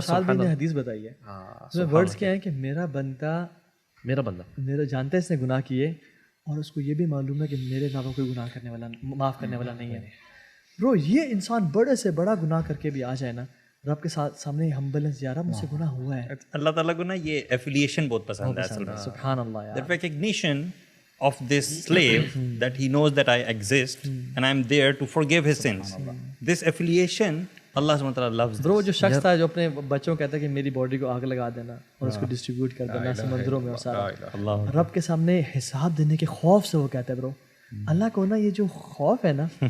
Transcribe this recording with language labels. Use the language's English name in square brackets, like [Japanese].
[Urdu] سبحان اللہ, حدیث بتائی ہے, اس میں ورڈز کیا ہیں کہ میرا بندہ میرا جانتا ہے اس نے گناہ کیے, اور اس کو یہ بھی معلوم ہے کہ میرے علاوہ کوئی گناہ کرنے والا, معاف کرنے والا نہیں ہے. برو یہ انسان بڑے سے بڑا گناہ کر کے بھی آ جائے نا رب کے سامنے ہمبلنس, یار مجھ سے گناہ ہوا ہے. اللہ تعالیٰ کو نا یہ ایفیلیشن بہت پسند ہے اصل میں. سبحان اللہ یار. [English] That recognition of this slave that he knows that I exist and I'm there to forgive his sins. This affiliation اللہ سبحانہ وتعالیٰ loves. [Urdu] برو جو شخص تھا جو اپنے بچوں کو کہتا ہے کہ میری باڈی کو آگ لگا دینا اور اس کو ڈسٹریبیوٹ کر دینا سمندروں میں, اور سارا رب کے سامنے حساب دینے کے خوف سے وہ کہتا ہے. برو اللہ کو نا یہ جو خوف ہے نا,